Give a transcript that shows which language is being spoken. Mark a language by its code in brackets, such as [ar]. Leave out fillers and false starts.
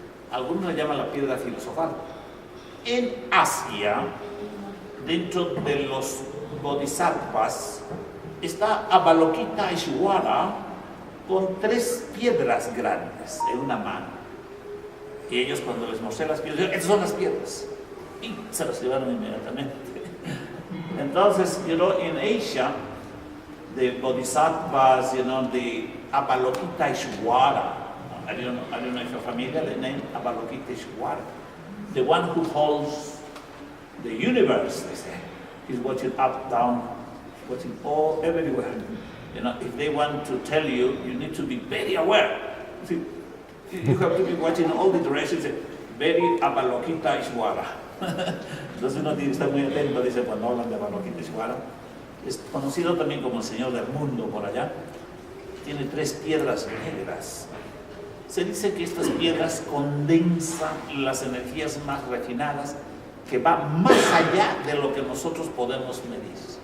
[es] Algunos le llaman la piedra filosofal. En Asia, dentro de los bodhisattvas, está Avalokiteshvara con 3 piedras grandes en una mano. Y ellos, cuando les mostré las piedras, dijeron, estas son las piedras. Y se las llevaron inmediatamente. [en] Entonces, you know, in Asia, the bodhisattvas, you know, the Avalokiteshvara, I don't know if you're familiar, the name Avalokiteshvara, the one who holds the universe, they say. is watching up, down, watching all everywhere. You know, if they want to tell you, you need to be very aware. See, you have to be watching all the directions. Very Abaloquita Ishwara. [es] Entonces uno tiene que estar muy atento, dice, cuando hablan de Abaloquita Ishwara. Es conocido también como el Señor del Mundo por allá. Tiene 3 piedras negras. Se dice que estas piedras condensan las energías más refinadas, que va más allá de lo que nosotros podemos medir.